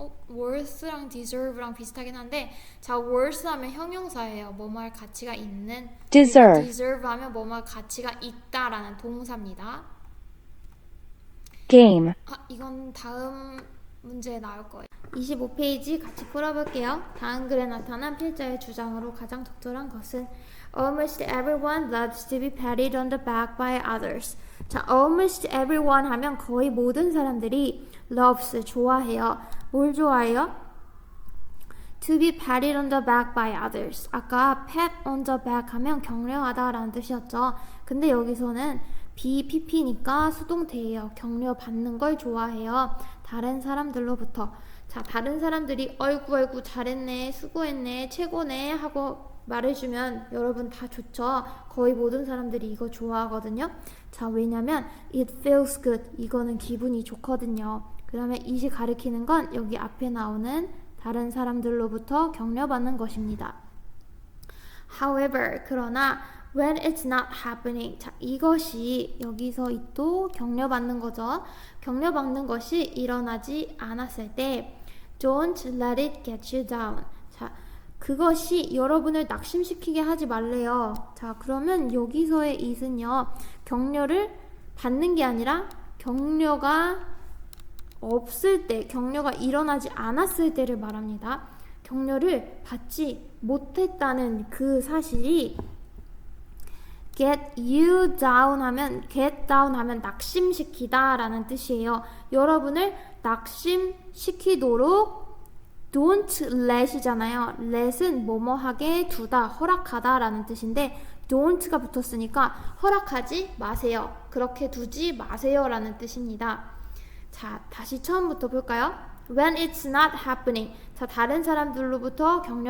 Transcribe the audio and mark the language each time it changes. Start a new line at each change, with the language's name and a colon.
Korean: worth랑 deserve랑 비슷하긴 한데, 자, worth 하면 형용사예요. 뭐뭐 할 가치가 있는.
English: Deserve.
Korean: deserve 하면 뭐뭐 할 가치가 있다라는 동사입니다.
English: Game.
Korean: 이건 다음 문제에 나올 거예요. 25페이지 같이 풀어볼게요. 다음 글에 나타난 필자의 주장으로 가장 적절한 것은
English: Almost everyone loves to be patted on the back by others.
Korean: 자, almost everyone 하면 거의 모든 사람들이 loves, 좋아해요. 뭘 좋아해요?
English: To be patted on the back by others.
Korean: 아까 pat on the back 하면 격려하다 라는 뜻이었죠. 근데 여기서는 BPP니까 수동태예요. 격려받는 걸 좋아해요. 다른 사람들로부터. 자, 다른 사람들이 어이구 잘했네, 수고했네, 최고네 하고 말해주면 여러분 다 좋죠. 거의 모든 사람들이 이거 좋아하거든요. 자, 왜냐면
English: it feels good.
Korean: 이거는 기분이 좋거든요. 그 다음에 it이 가리키는 건 여기 앞에 나오는 다른 사람들로부터 격려받는 것입니다.
English: However,
Korean: 그러나
English: when it's not happening.
Korean: 자, 이것이 여기서 또 격려받는 거죠. 격려받는 것이 일어나지 않았을 때
English: Don't let it get you down.
Korean: 자, 그것이 여러분을 낙심시키게 하지 말래요. 자, 그러면 여기서의 it은요, 격려를 받는 게 아니라 격려가 없을 때, 격려가 일어나지 않았을 때를 말합니다. 격려를 받지 못했다는 그 사실이 get you down 하면, get down 하면 낙심시키다 라는 뜻이에요. 여러분을 낙심시키도록 don't let이잖아요. let은 뭐뭐하게 두다, 허락하다 라는 뜻인데 don't가 붙었으니까 허락하지 마세요. 그렇게 두지 마세요 라는 뜻입니다. 자, 다시 처음부터 볼까요?
English: When it's not happening.
Korean: 자, 다른 사람들로부터